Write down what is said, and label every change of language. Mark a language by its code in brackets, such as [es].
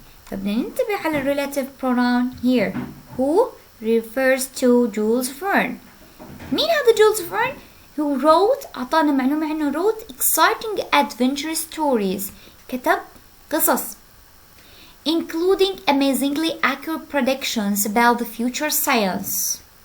[ar] فبدنا ننتبه على relative pronoun here. [en] Who refers to Jules Verne. [ar] مين هذا جولز فيرن؟ [en] who wrote [ar] أعطانا معلومة عنه [en] wrote exciting adventure stories. [ar] كتب قصص [en] including amazingly accurate predictions about the future science.